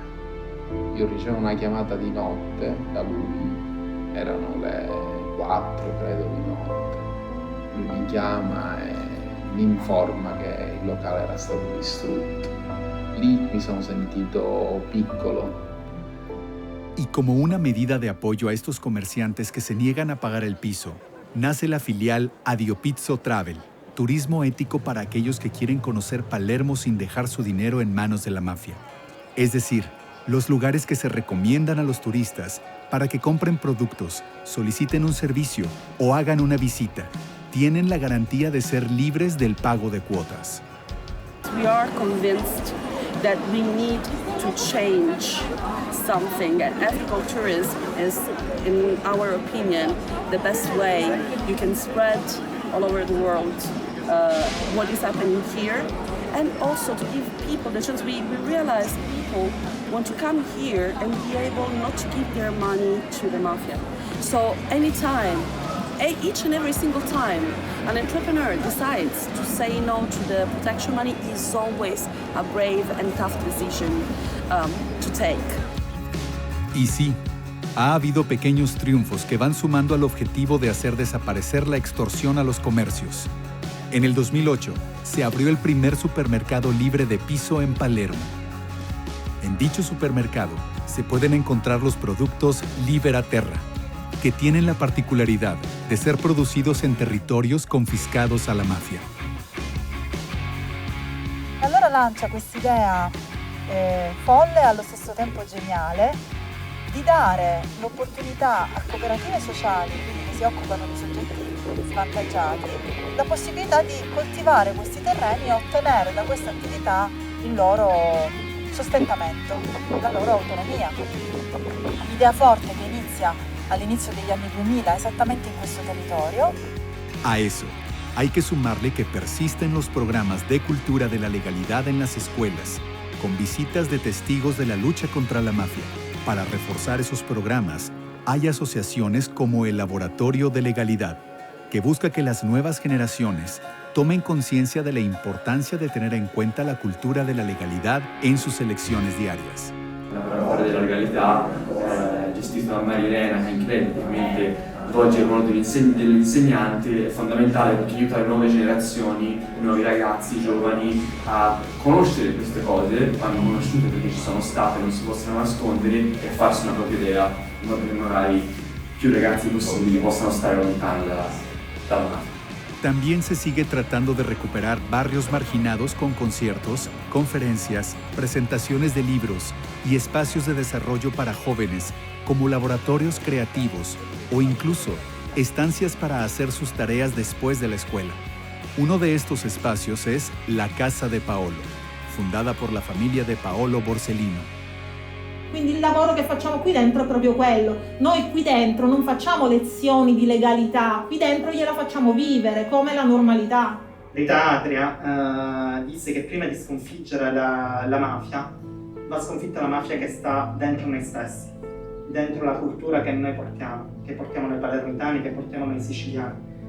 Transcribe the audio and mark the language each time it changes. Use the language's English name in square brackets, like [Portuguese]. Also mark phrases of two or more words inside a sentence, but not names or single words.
[Italian] Io ricevo una chiamata di notte da lui, erano le 4 credo di notte, lui mi chiama e mi informa che il locale era stato distrutto. Lì mi sono sentito piccolo. [Spanish] Y como una medida de apoyo a estos comerciantes que se niegan a pagar el piso, nace la filial Adiopizzo Travel, turismo ético para aquellos que quieren conocer Palermo sin dejar su dinero en manos de la mafia. Es decir, los lugares que se recomiendan a los turistas para que compren productos, soliciten un servicio o hagan una visita, tienen la garantía de ser libres del pago de cuotas. [English] We are convinced that we need to change something, and ethical tourism is, in our opinion, the best way you can spread all over the world what is happening here, and also to give people the chance. We realize people want to come here and be able not to give their money to the mafia. So anytime, each and every single time an entrepreneur decides to say no to the protection money, is always a brave and tough decision to take. [Spanish] Y sí, ha habido pequeños triunfos que van sumando al objetivo de hacer desaparecer la extorsión a los comercios. En el 2008 se abrió el primer supermercado libre de piso en Palermo. En dicho supermercado se pueden encontrar los productos Libera Terra, que tienen la particolaridad de ser producidos en territorios confiscados a la mafia. [Italian] Allora lancia quest'idea folle e allo stesso tempo geniale di dare l'opportunità a cooperative sociali, quindi si occupano di soggetti svantaggiati, la possibilità di coltivare questi terreni e ottenere da questa attività il loro sostentamento, la loro autonomia. L'idea forte che inizia all'inizio degli anni 2000 esattamente in questo territorio. [Spanish] A eso, hay que sumarle que persisten los programas de cultura de la legalidad en las escuelas, con visitas de testigos de la lucha contra la mafia. Para reforzar esos programas, hay asociaciones como el Laboratorio de Legalidad, que busca que las nuevas generaciones tomen conciencia de la importancia de tener en cuenta la cultura de la legalidad en sus elecciones diarias. [Italian] Il laboratorio della legalità, gestito da Maria Elena, che incredibilmente svolge il ruolo dell'insegnante, è fondamentale perché aiuta le nuove generazioni, i nuovi ragazzi, i giovani a conoscere queste cose, vanno conosciute perché ci sono state, non si possono nascondere e farsi una propria idea, in modo che magari più ragazzi possibili possano stare lontani dalla mafia. [Spanish] También se sigue tratando de recuperar barrios marginados con conciertos, conferencias, presentaciones de libros y espacios de desarrollo para jóvenes, como laboratorios creativos o incluso estancias para hacer sus tareas después de la escuela. Uno de estos espacios es la Casa de Paolo, fundada por la familia de Paolo Borsellino. [Italian] Quindi il lavoro che facciamo qui dentro è proprio quello. Noi qui dentro non facciamo lezioni di legalità, qui dentro gliela facciamo vivere come la normalità. Rita Atria disse che prima di sconfiggere la mafia, va sconfitta la mafia che sta dentro noi stessi, dentro la cultura che noi portiamo noi palermitani, che portiamo noi siciliani.